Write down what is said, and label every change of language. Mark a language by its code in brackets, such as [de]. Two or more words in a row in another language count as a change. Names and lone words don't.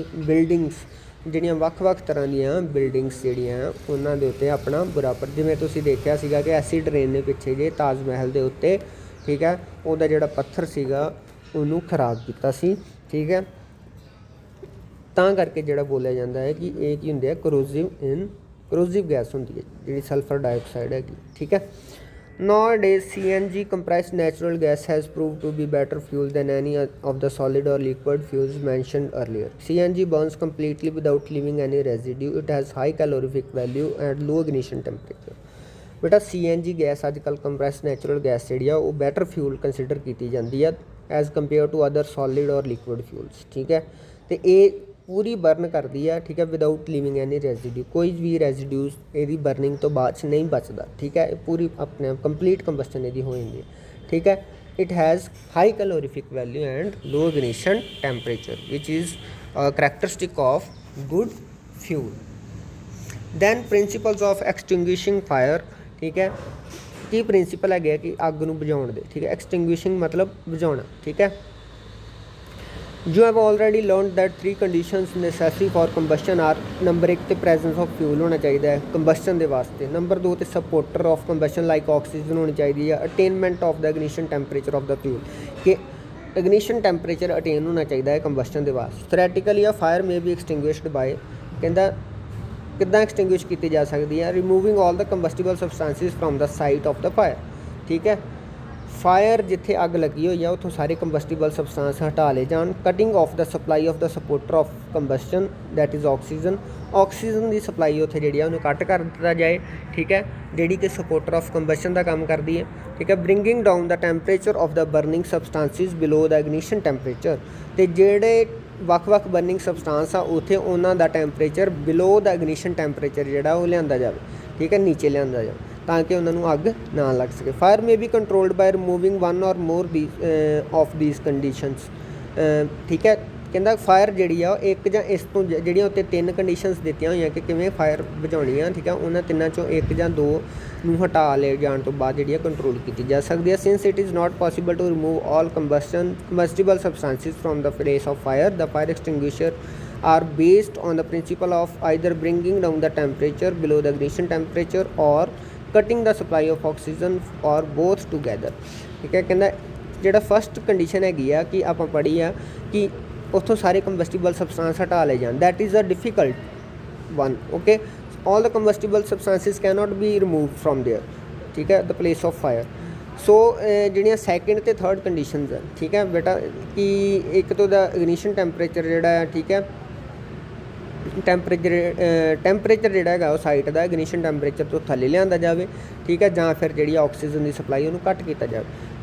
[pa] ਬਿਲਡਿੰਗਸ ਜਿਹੜੀਆਂ ਵੱਖ-ਵੱਖ ਤਰ੍ਹਾਂ ਦੀਆਂ ਬਿਲਡਿੰਗਸ ਜਿਹੜੀਆਂ ਉਹਨਾਂ ਦੇ ਉੱਤੇ ਆਪਣਾ ਬੁਰਾ ਜਿਵੇਂ ਤੁਸੀਂ ਦੇਖਿਆ ਸੀਗਾ ਕਿ [en] acid rain [pa] ਨੇ ਪਿੱਛੇ ਜੇ ਤਾਜ ਮਹਿਲ ਦੇ ਉੱਤੇ, ਠੀਕ ਹੈ, ਉਹਦਾ ਜਿਹੜਾ ਪੱਥਰ ਸੀਗਾ ਉਹਨੂੰ ਖਰਾਬ ਕੀਤਾ ਸੀ, ਠੀਕ ਹੈ। ਤਾਂ ਕਰਕੇ ਜਿਹੜਾ ਬੋਲਿਆ ਜਾਂਦਾ ਹੈ ਕਿ ਇਹ ਕੀ ਹੁੰਦੇ ਆ, [en] corrosive gas [pa] ਹੁੰਦੀ ਹੈ ਜਿਹੜੀ [en] sulphur dioxide [pa] ਹੈਗੀ, ਠੀਕ ਹੈ। [en] Nowadays CNG compressed natural gas has proved to be better fuel than any of the solid or liquid fuels mentioned earlier। CNG burns completely without leaving any residue। it has high calorific value and low ignition temperature। [pa] ਬੇਟਾ CNG ਗੈਸ ਅੱਜ ਕੱਲ੍ਹ [en] compressed natural gas [pa] ਜਿਹੜੀ ਆ ਉਹ [en] better fuel consider [pa] ਕੀਤੀ ਜਾਂਦੀ ਆ [en] as compare to other solid [pa] ਔਰ [en] liquid fuels, [pa] ਠੀਕ ਹੈ। ਅਤੇ ਇਹ ਪੂਰੀ ਬਰਨ ਕਰਦੀ ਆ, ਠੀਕ ਹੈ, [en] without leaving any residue. [pa] ਕੋਈ ਵੀ ਰੈਜ਼ੀਡਿਊਜ਼ ਇਹਦੀ ਬਰਨਿੰਗ ਤੋਂ ਬਾਅਦ 'ਚ ਨਹੀਂ ਬਚਦਾ, ਠੀਕ ਹੈ। ਇਹ ਪੂਰੀ ਆਪਣੇ [en] complete combustion [pa] ਇਹਦੀ ਹੋ ਜਾਂਦੀ ਹੈ, ਠੀਕ ਹੈ। [en] It has high calorific value and low ignition temperature which is characteristic of good fuel. Then principles of extinguishing fire, ਠੀਕ ਹੈ। [pa] ਕੀ ਪ੍ਰਿੰਸੀਪਲ ਹੈਗੇ ਕਿ ਅੱਗ ਨੂੰ ਬੁਝਾਉਣ ਦੇ, ਠੀਕ ਹੈ। ਐਕਸਟਿੰਗੁਇਸ਼ਿੰਗ ਮਤਲਬ ਬੁਝਾਉਣਾ, ਠੀਕ ਹੈ। [en] You have already learned that 3 conditions necessary for combustion are [pa] ਨੰਬਰ 1 ਤੇ [en] presence of fuel [pa] ਹੋਣਾ ਚਾਹੀਦਾ ਹੈ ਕੰਬਸਸ਼ਨ ਦੇ ਵਾਸਤੇ। ਨੰਬਰ 2 ਤੇ [en] supporter of combustion like oxygen [pa] ਹੋਣੀ ਚਾਹੀਦੀ ਹੈ। [en] attainment of the ignition temperature of the fuel ਕਿ ignition temperature attain [pa] ਹੋਣਾ ਚਾਹੀਦਾ ਹੈ ਕੰਬਸਸ਼ਨ ਦੇ ਵਾਸਤੇ। [en] theoretically a fire may be extinguished by, [pa] ਕਹਿੰਦਾ ਕਿੱਦਾਂ ਐਕਸਟਿੰਗੁਇਸ਼ ਕੀਤੀ ਜਾ ਸਕਦੀ ਹੈ, [en] removing all the combustible substances from the site of the fire, [pa] ਠੀਕ ਹੈ। ਫਾਇਰ ਜਿੱਥੇ ਅੱਗ ਲੱਗੀ ਹੋਈ ਆ ਉੱਥੋਂ ਸਾਰੇ [en] combustible substance [pa] ਹਟਾ ਲਏ ਜਾਣ। [en] cutting off the supply of the supporter of combustion that is oxygen [pa] ਦੀ ਸਪਲਾਈ ਉੱਥੇ ਜਿਹੜੀ ਆ ਉਹਨੂੰ ਕੱਟ ਕਰ ਦਿੱਤਾ ਜਾਏ, ਠੀਕ ਹੈ, ਜਿਹੜੀ ਕਿ [en] supporter of combustion [pa] ਦਾ ਕੰਮ ਕਰਦੀ ਹੈ, ਠੀਕ ਹੈ। [en] bringing down the temperature of the burning substances below the ignition temperature. [pa] ਅਤੇ ਜਿਹੜੇ ਵੱਖ-ਵੱਖ [en] burning substance [pa] ਆ ਉੱਥੇ ਉਹਨਾਂ ਦਾ [en] temperature below the ignition temperature [pa] ਜਿਹੜਾ ਉਹ ਲਿਆਂਦਾ ਜਾਵੇ, ਠੀਕ ਹੈ, ਨੀਚੇ ਲਿਆਂਦਾ ਜਾਵੇ ਤਾਂ ਕਿ ਉਹਨਾਂ ਨੂੰ ਅੱਗ ਨਾ ਲੱਗ ਸਕੇ। [en] fire may be controlled by removing 1 or more of these conditions, ਠੀਕ ਹੈ। [pa] ਕਹਿੰਦਾ ਫਾਇਰ ਜਿਹੜੀ ਆ ਇੱਕ ਜਾਂ ਇਸ ਤੋਂ ਜਿਹੜੀਆਂ ਉੱਤੇ 3 ਕੰਡੀਸ਼ਨਸ ਦਿੱਤੀਆਂ ਹੋਈਆਂ ਕਿ ਕਿਵੇਂ ਫਾਇਰ ਬੁਝਾਉਣੀ ਆ, ਠੀਕ ਆ, ਉਹਨਾਂ ਤਿੰਨਾਂ ਚੋਂ ਇੱਕ ਜਾਂ ਦੋ ਨੂੰ ਹਟਾ ਲੈ ਜਾਣ ਤੋਂ ਬਾਅਦ ਜਿਹੜੀ ਆ ਕੰਟਰੋਲ ਕੀਤੀ ਜਾ ਸਕਦੀ ਹੈ। [en] since it is not possible to remove all combustible substances from the place of fire, the fire extinguisher are based on the principle of either bringing down the temperature below the ignition temperature or cutting the supply of oxygen or both together। [pa] ਠੀਕ ਹੈ, ਕਹਿੰਦਾ ਜਿਹੜਾ [en] first condition [pa] ਹੈਗੀ ਆ ਕਿ ਆਪਾਂ ਪੜ੍ਹੀ ਆ ਕਿ ਉੱਥੋਂ ਸਾਰੇ [en] combustible substance [pa] ਹਟਾ ਲਏ ਜਾਣ, [en] that is a difficult one. ਓਕੇ, all the combustible substances cannot be removed from there, [pa] ਠੀਕ ਹੈ, [en] the place of fire। [pa] ਸੋ ਜਿਹੜੀਆਂ ਸੈਕਿੰਡ ਅਤੇ ਥਰਡ ਕੰਡੀਸ਼ਨਸ ਹੈ, ਠੀਕ ਹੈ ਬੇਟਾ, ਕਿ ਇੱਕ ਤੋਂ ਦਾ [en] ignition temperature [pa] ਜਿਹੜਾ ਹੈ, ਠੀਕ ਹੈ, ਟੈਂਪਰੇਚਰ ਜਿਹੜਾ ਹੈਗਾ ਉਹ ਸਾਈਟ ਦਾ [en] ignition temperature [pa] ਤੋਂ ਥੱਲੇ ਲਿਆਂਦਾ ਜਾਵੇ, ਠੀਕ ਹੈ, ਜਾਂ ਫਿਰ ਜਿਹੜੀ ਆਕਸੀਜਨ ਦੀ ਸਪਲਾਈ ਉਹਨੂੰ ਘੱਟ ਕੀਤਾ ਜਾਵੇ।